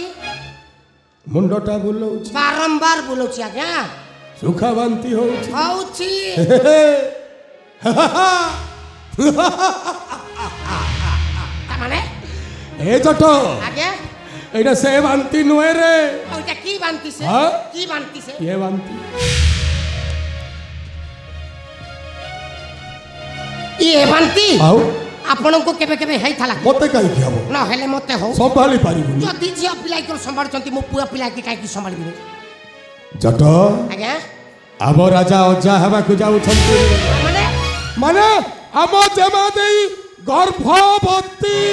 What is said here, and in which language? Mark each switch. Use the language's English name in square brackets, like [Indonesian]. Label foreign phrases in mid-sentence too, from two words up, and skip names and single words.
[Odia] ମୁଣ୍ଡଟା ବୁଲଉଛି ବାରମ୍ବାର ବୁଲଉଛି ଆଜ୍ଞା ସୁଖା ବାନ୍ତି ହଉଛି ହଉଛି ତାମାନେ ଏ ଚଟ ଆଜ୍ଞା ଏଇଟା ସେ ବାନ୍ତି ନୁହେଁ ରେ [Bangla] ଆଉ এটা কি বান্তি সে হ্যাঁ? কি বান্তি সে [Odia] ଏ ବାନ୍ତି [Bangla] ইয়ে বান্তি [Odia] ଆଉ ଆପଣଙ୍କୁ କେବେ କେବେ ହେଇଥିଲା ମତେ କାହିଁକି ହବ ନ ହେଲେ ମତେ ହଉ ସମ୍ଭାଳି ପାରିବୁନି ଯଦି ଝିଅ ପିଲାକୁ ସମ୍ଭାଳୁଛନ୍ତି ମୋ ପୁଅ ପିଲାକି କାହିଁକି ସମ୍ଭାଳିବିନି ଚଟ ଆଜ୍ଞା ଆମ ରାଜା ଅଜା ହେବାକୁ ଯାଉଛନ୍ତି ମାନେ ମାନେ ଆମ ଜେମା ଦେଇ ଗର୍ଭବତୀ